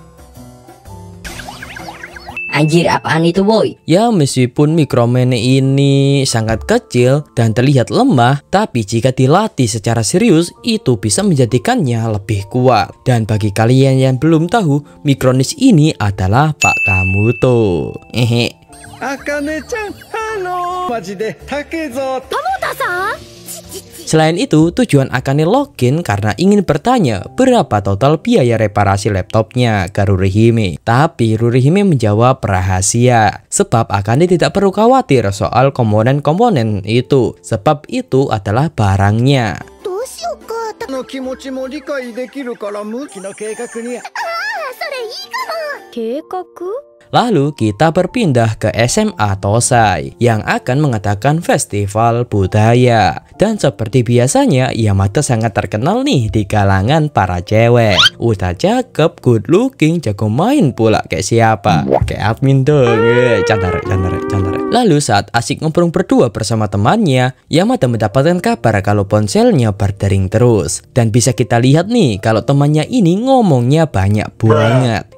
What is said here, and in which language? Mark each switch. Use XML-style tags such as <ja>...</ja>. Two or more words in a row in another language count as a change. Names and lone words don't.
<id>Anjir, apaan itu boy? Ya, meskipun Micromane ini sangat kecil dan terlihat lemah, tapi jika dilatih secara serius itu bisa menjadikannya lebih kuat. Dan bagi kalian yang belum tahu, Micronis ini adalah Pak Kamuto. Akane-chan, halo.</id> <ja>Majide Takezo.</ja> <id>Kamuta-san? Selain itu, tujuan Akane login karena ingin bertanya berapa total biaya reparasi laptopnya ke Rurihime. Tapi Rurihime menjawab rahasia, sebab Akane tidak perlu khawatir soal komponen-komponen itu, sebab itu adalah barangnya. Lalu kita berpindah ke SMA Tosai yang akan mengadakan festival budaya. Dan seperti biasanya, Yamada sangat terkenal nih di kalangan para cewek. Udah cakep,</id> <en>good looking,</en> <id>jago main pula kayak siapa? Kayak admin dong. Candar. Lalu saat asik ngobrol berdua bersama temannya, Yamada mendapatkan kabar kalau ponselnya berdering terus. Dan bisa kita lihat nih kalau temannya ini ngomongnya banyak banget.</id>